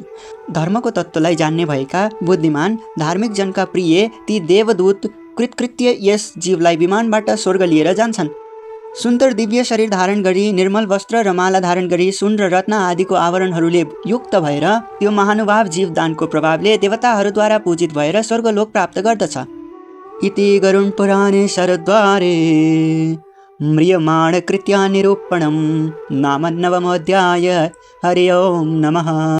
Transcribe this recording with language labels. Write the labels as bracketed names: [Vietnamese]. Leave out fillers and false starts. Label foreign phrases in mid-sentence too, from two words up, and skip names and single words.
[Nepali] धर्मको तत्त्वलाई जान्ने भएका बुद्धिमान धार्मिक जनका प्रिय ती देवदूत कृतकृत्य यस जीवलाई विमानबाट स्वर्ग लिएर जान्छन्। सुन्दर दिव्य शरीर धारण गरी, निर्मल वस्त्र र माला धारण गरी, सुन र रत्न आदिको आवरणहरूले युक्त भएर त्यो महानुभाव जीवदानको प्रभावले देवताहरूद्वारा पूजित भएर स्वर्गलोक प्राप्त गर्दछ। [Sanskrit] इति गरुण पुराणे शरद्वारे म्रियमाण कृत्या निरूपणं नाम 9 अध्याय। हरि ओम नमः।